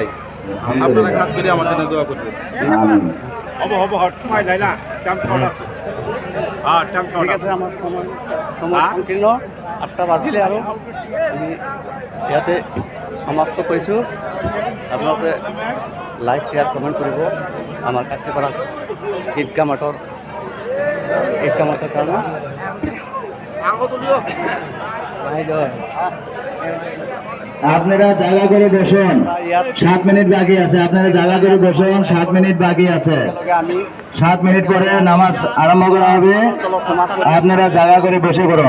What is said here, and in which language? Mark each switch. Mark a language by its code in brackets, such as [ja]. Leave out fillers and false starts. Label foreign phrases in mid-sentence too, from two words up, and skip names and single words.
[bn] আপনারা খাস করে আমার জন্য দোয়া করবেন। ঠিক আছে, আমার সময় সংকীর্ণ [as] 8টা বাজিলে আৰু আমি ইয়াতে সমাপ্ত কৰিছোঁ। আপোনালোকে লাইক শ্বেয়াৰ কমেণ্ট কৰিব আমাৰ কাকৰিপাড়া ঈদগাহ মাঠৰ কাৰণে। [bn] আপনারা জায়গা করে বসুন, 7 মিনিট বাকি আছে। আপনারা জায়গা করে বসুন, 7 মিনিট বাকি আছে। 7 মিনিট পরে নামাজ আরম্ভ করা হবে, আপনারা জায়গা করে বসে পড়ুন।